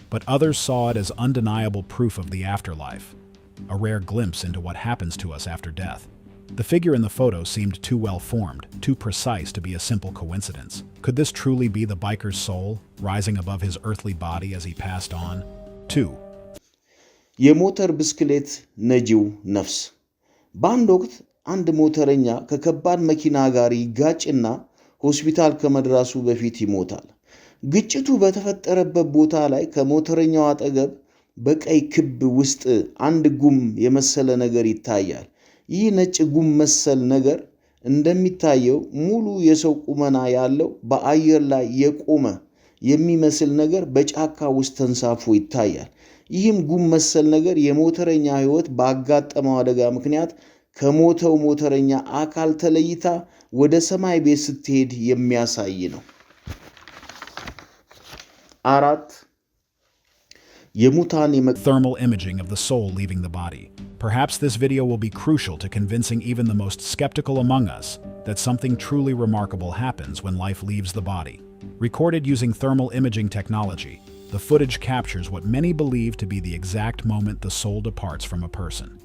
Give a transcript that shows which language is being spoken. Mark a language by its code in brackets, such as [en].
[en] But others saw it as undeniable proof of the afterlife, a rare glimpse into what happens to us after death. The figure in the photo seemed too well formed, too precise to be a simple coincidence. Could this truly be the biker's soul, rising above his earthly body as he passed on? 2. [am] የሞተር ብስክሌት ነጂው ነፍስ በአንድ ወቅት አንድ ሞተረኛ ከከባድ መኪና ጋር ይጋጭና ሆስፒታል ከመድረሱ በፊት ይሞታል። ግጭቱ በተፈጠረበት ቦታ ላይ ከሞተረኛው አጠገብ በቀይ ክብ ውስጥ አንድ ጉም የመሰለ ነገር ይታያል። ይህ ነጭ ጉም መሰል ነገር እንደሚታየው ሙሉ የሰው ቁመና ያለው በአየር ላይ የቆመ የሚመስል ነገር በጫካ ውስጥ ተንሳፎ ይታያል። ይህም ጉም መሰል ነገር የሞተረኛ ሕይወት ባጋጠመው አደጋ ምክንያት ከሞተው ሞተረኛ አካል ተለይታ ወደ ሰማይ ቤት ስትሄድ የሚያሳይ ነው። 4. [en] Thermal imaging of the soul leaving the body. Perhaps this video will be crucial to convincing even the most skeptical among us that something truly remarkable happens when life leaves the body. Recorded using thermal imaging technology, the footage captures what many believe to be the exact moment the soul departs from a person.